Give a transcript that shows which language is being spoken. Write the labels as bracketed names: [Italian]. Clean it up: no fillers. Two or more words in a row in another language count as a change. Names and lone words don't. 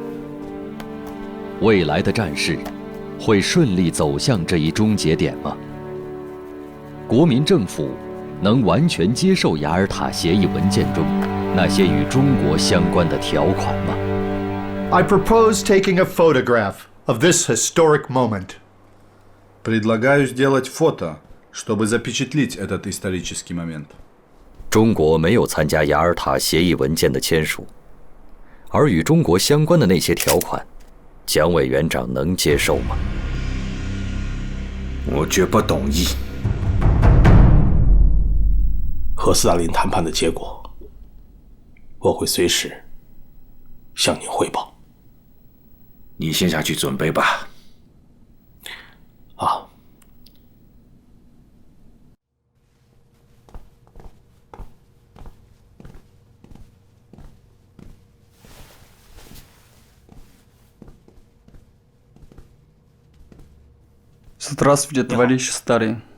[Chinese] 未来的战事会顺利走向这一终结点吗？国民政府能完全接受雅尔塔协议文件中那些与中国相关的条款吗？ [English] I propose taking a photograph of this historic moment. [Russian] Предлагаю сделать фото, чтобы запечатлеть этот исторический момент. [Chinese] 中国没有参加雅尔塔协议文件的签署，而与中国相关的那些条款，蒋委员长能接受吗？我绝不同意。和斯大林谈判的结果，我会随时向您汇报。你先下去准备吧。啊。 [Russian] Здравствуйте, товарищ старый.